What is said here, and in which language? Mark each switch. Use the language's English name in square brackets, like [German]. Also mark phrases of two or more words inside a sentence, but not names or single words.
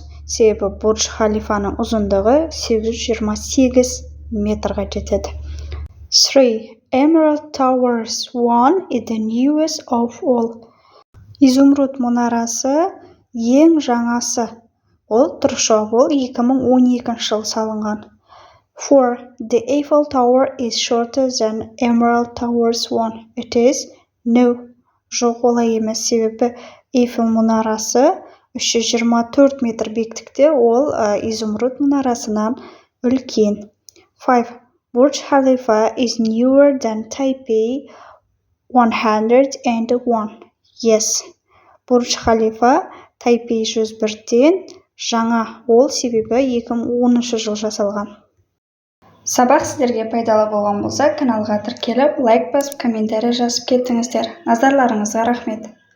[Kazakh] Себебі Бурдж Халифаның ұзындығы 828 метрға жетеді. 3. [English] Emerald Towers 1 is the newest of all. [Kazakh] Изумруд мұнарасы ең жаңасы. Ол тұршау, ол 2012 жыл салынған. 4. [English] The Eiffel Tower is shorter than Emerald Towers 1. It is no. [Kazakh] Жоқ, олай емес. Себебі Eiffel мұнарасы 324 метр биіктікте, ол изумруд мұнарасынан үлкен. 5. [English] Burj Khalifa is newer than Taipei 101. Yes. [Kazakh] Бурдж Халифа Тайпей 101-ден жаңа, ол себебі 2010 жыл жасалған. Сабақ сіздерге пайдалы болған болса, каналға тіркеліп, лайк басып, комментарий жазып кеттіңіздер. Назарларыңызға рахмет.